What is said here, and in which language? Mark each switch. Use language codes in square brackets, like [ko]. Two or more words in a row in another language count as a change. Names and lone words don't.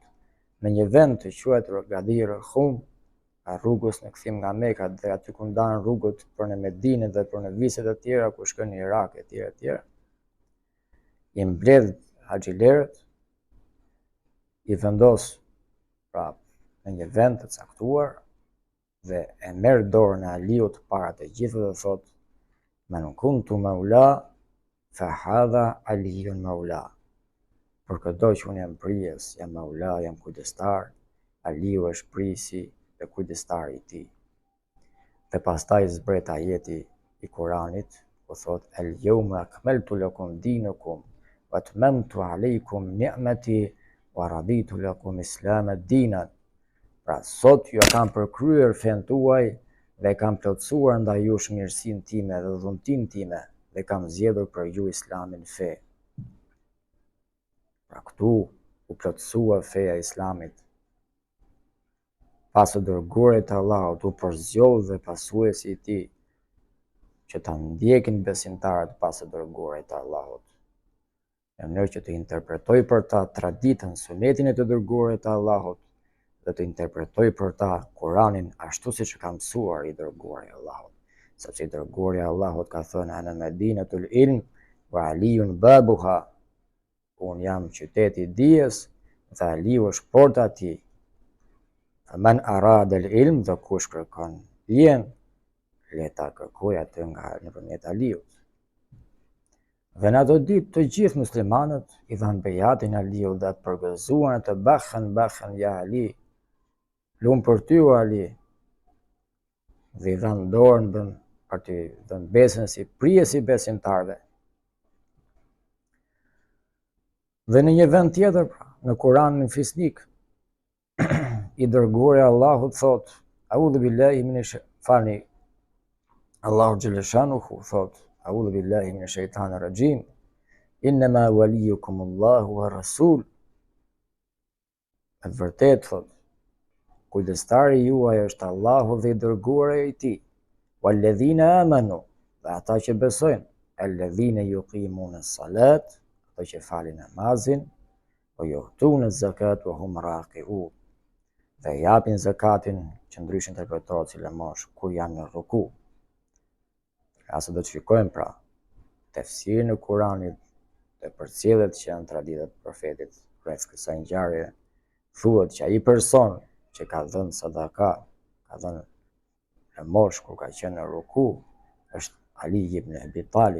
[sq] Në një vend të quhet Gadir al-Khum, rrugës në kthim nga Meka dhe aty ku ndahen rrugët për në Medinë dhe për në viset e tjera ku shkon në Irak e tjera, i mbledh haxhilerët, i vendos pra në një vend të caktuar dhe e merr dorën e Aliut para të gjithëve dhe thot: [ar] "من كنت مولى فهذا علي مولى." [sq] Për këdo që unë jam prijes, jam maula, jam kujdestar, Aliu është prisi dhe kujdestari i tij. Dhe pastaj zbret ajeti i Kuranit, ku thot: [ar] "اليوم أكملت لكم دينكم وأتممت عليكم نعمتي ورضيت لكم إسلاما دينا." [sq] Pra sot ju kam përkryer fen tuaj dhe kam plotësuar ndaj jush mirësinë time dhe dhuntinë time dhe kam zgjedhur për ju Islamin fe. Pra këtu u plotësua feja e Islamit. Pas së dërguarit të Allahut u përzgjoll dhe pasuesi i tij që ta ndjekin besimtarët pas së dërguarit të Allahut, në mënyrë që të interpretoj për ta traditën, sunetin e të dërguarit të Allahut dhe të interpretoj për ta Kuranin ashtu siç ka mësuar i dërguari i Allahut. Sepse i dërguari i Allahut ka thënë: [ar] "أنا مدينة العلم وعلي بابها." [sq] Unë jam qyteti i dijes dhe Aliu është porta e tij. [ar] من أراد العلم, [sq] dhe kush kërkon dijen, le ta kërkoj atë nga nëpërmjet Aliut. Dhe në ato ditë të gjithë muslimanët i dhanë bejatin Aliut dhe përgëzuan të [ar] بخ يا علي, [sq] lumë për ty o Ali, dhe i dhanë dorën për të dhënë besën si prijes i besimtarve. Dhe në një vend tjetër, në Kuranin fisnik, i dërguari Allahut thot: [ar] "أعوذ بالله من الفاني." [sq] Allahu xhaleshanuhu thot: [ar] "أعوذ بالله من الشيطان الرجيم. إنما وليكم الله ورسول." [sq] Në të vërtetë thot, kujdestari juaj është Allahu dhe i dërguari i tij. [ar] والذين آمنوا, [sq] dhe ata që besojnë. [ar] الذين يقيمون الصلاة, [sq] ata që falin namazin. [ar] ويؤتون الزكاة وهم راكعون, [sq] dhe japin zakatin, që ndryshe interpretohet si lëmosh, kur janë në ruku. Asë do të shikojmë pra tefsirin e Kuranit dhe përcjellet që janë traditat e profetit rreth kësaj ngjarje, thuhet që ai person që ka dhënë sadaka, ka dhënë lëmosh kur ka qenë në ruku, është Ali ibn Abi Talib.